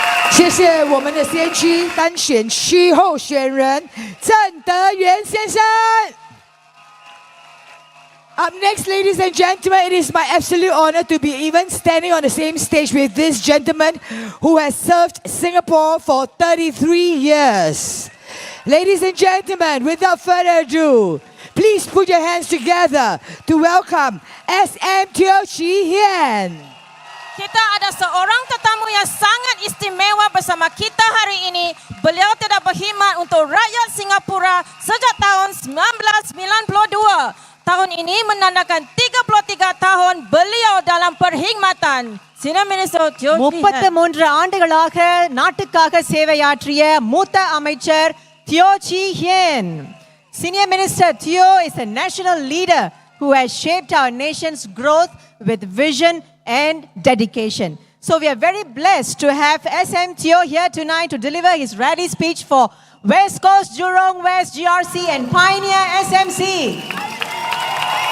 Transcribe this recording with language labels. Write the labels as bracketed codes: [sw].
[zh] 谢谢我们的先驱单选区候选人郑德元先生。 [en] Up next, ladies and gentlemen, it is my absolute honor to be even standing on the same stage with this gentleman who has served Singapore for 33 years. Ladies and gentlemen, without further ado, please put your hands together to welcome SM Hian. [ms] Kita ada seorang tetamu yang sangat istimewa bersama kita hari ini. Beliau telah berkhidmat untuk rakyat Singapura sejak tahun 1992. Tahun ini menandakan 33 tahun beliau dalam perkhidmatan. [en] Senior Minister Teo [ta] 33 ஆண்டுகளாக நாட்டுக்காக சேவையாற்றிய மூத்த அமைச்சர் Teo Chee Hian. [en] Senior Minister Teo is a national leader who has shaped our nation's growth with vision and dedication. So we are very blessed to have SM Teo here tonight to deliver his rally speech for West Coast-Jurong West GRC and Pioneer SMC.